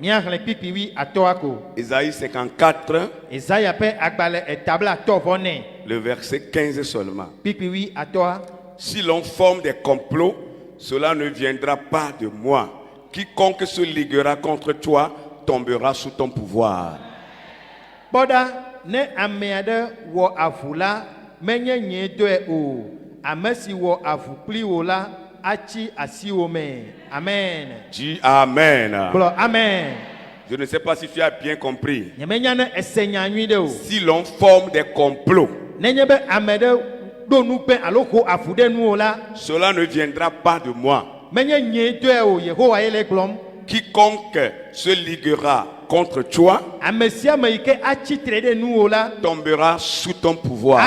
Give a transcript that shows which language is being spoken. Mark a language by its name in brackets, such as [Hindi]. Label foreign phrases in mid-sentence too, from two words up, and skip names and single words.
[French] Ésaïe 54. Le verset 15 seulement. Si l'on forme des complots, cela ne viendra pas de moi. Quiconque se liguera contre toi tombera sous ton pouvoir. [Ewe] Boda ne ameade wo avula menye nyedoe o amesi wo avupli o la achi asiome. [French] Amen. Dis Amen. Amen. Je ne sais pas si tu as bien compris. Si l'on forme des complots, cela ne viendra pas de moi. Quiconque se liguera contre toi tombera sous ton pouvoir.